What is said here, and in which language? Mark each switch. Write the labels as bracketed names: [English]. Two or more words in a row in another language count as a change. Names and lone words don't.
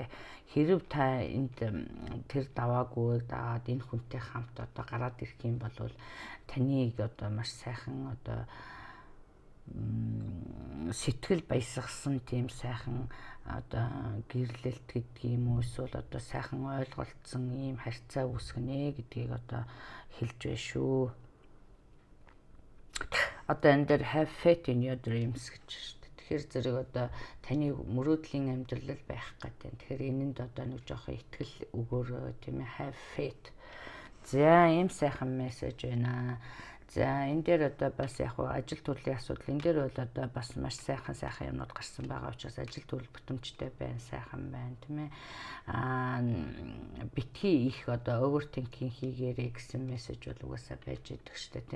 [Mongolian] Хэрв та энд тэр даваагүй даад энэ хүнтэй хамт одоо гараад ирэх юм бол таныг одоо маш сайхан одоо сэтгэл баясгасан тийм сайхан одоо гэрлэлт гэдэг юм уу эсвэл одоо сайхан ойлголцсон ийм харьцаа үүсгэнэ гэдгийг одоо хэлж байна шүү. Одоо энэ дээр [English] have faith in your dreams [Mongolian] гэж шүү дээ. Тэгэхээр зэрэг одоо таны мөрөөдлийн амьдрал байх гэдэг. Тэгэхээр энэнд одоо нэг жоохон итгэл өгөөрэй тийм ээ, [English] have faith. [Mongolian] За ийм сайхан мессеж байна. За энэ дээр одоо бас яг ажил төрлийн асуудал энэ дээр бол одоо бас маш сайхан юмнууд гарсан байгаа учраас ажил төрөл бүтэмжтэй байна, сайхан байна тийм ээ. Битгий их одоо overthinking хийгээрэй гэсэн мессеж бол угаасаа байж идэг штэ тийм.